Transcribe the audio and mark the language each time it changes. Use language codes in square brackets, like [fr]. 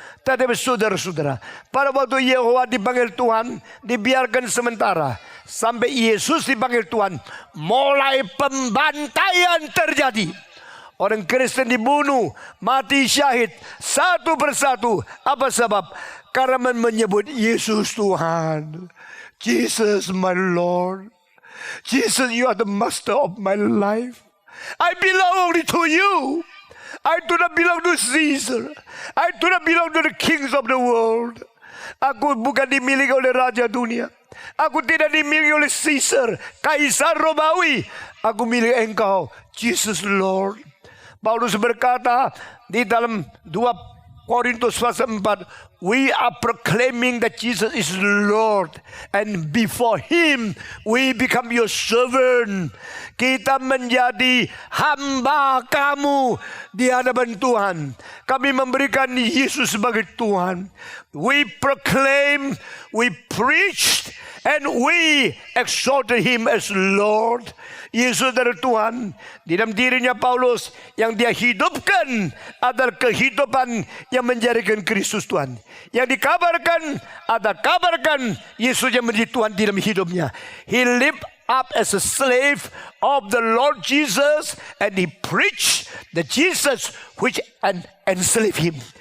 [id] Tetapi saudara-saudara, pada waktu Yehova dipanggil Tuhan, dibiarkan sementara. Sampai Yesus dipanggil Tuhan, mulai pembantaian terjadi. Orang Kristen dibunuh, mati syahid satu persatu. Apa sebab? Karena menyebut Yesus Tuhan. [en] Jesus my Lord. Jesus, you are the master of my life. I belong only to you. I do not belong to Caesar. I do not belong to the kings of the world. [id] Aku bukan dimiliki oleh raja dunia. Aku tidak dimiliki oleh Caesar, Kaisar Romawi. Aku milik Engkau, Jesus Lord. Paulus berkata di dalam 2 Korintus pasal 4, [en] we are proclaiming that Jesus is Lord, and before Him we become your servant. [id] Kita menjadi hamba kamu di hadapan Tuhan. Kami memberikan Yesus sebagai Tuhan. [en] We proclaim, we preached, and we exalted Him as Lord. [id] Yesus adalah Tuhan. Di dalam dirinya Paulus, yang dia hidupkan adalah kehidupan yang menjadikan Kristus Tuhan. Yang dikabarkan, ada kabarkan Yesus yang menjadi Tuhan di dalam hidupnya. [en] He lived up as a slave of the Lord Jesus, and he preached the Jesus which enslaved him.